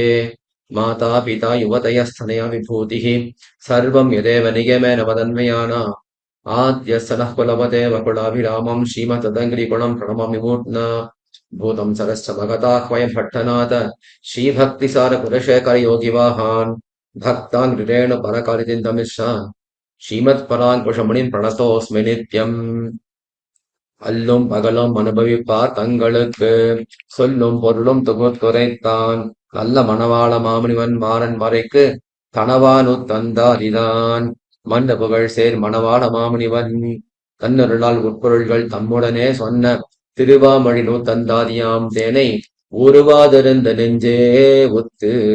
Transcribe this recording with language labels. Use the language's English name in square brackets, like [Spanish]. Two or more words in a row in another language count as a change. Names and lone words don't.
[Sanskrit] माता पिता युवतयस्तनया विभूतिः सर्वं यदेव निगमेन मदन्वयानाम् आद्यस्य नः कुलपतेव कुलाभिरामम् श्रीमतदङ्घ्रिगुणम् प्रणमामि मूर्ध्ना। भूतं सरश्च भगताह्वयम् भट्टनाथ श्रीभक्तिसारकुलशेखरयोगिवाहान् भक्ताङ्घ्रिरेणु परकालितिन्दमिश्रान् श्रीमत्पराङ्कुशमुनिम् प्रणतोऽस्मि नित्यम्। [Tamil] அல்லும் பகலும் அனுபவிப்பார் தங்களுக்கு சொல்லும் பொருளும் தொகுத்துரைத்தான் நல்ல மணவாள மாமுனிவன் மாறன் மறைக்கு கணவானு தந்தாரிதான் மன்ன புகழ் சேர் மணவாள மாமுனிவன் தன்னருளால் உட்பொருள்கள் தம்முடனே சொன்ன திருவாமொழி நூத்தந்தாதியாம் தேனை உருவாதிருந்த நெஞ்சே ஒத்து.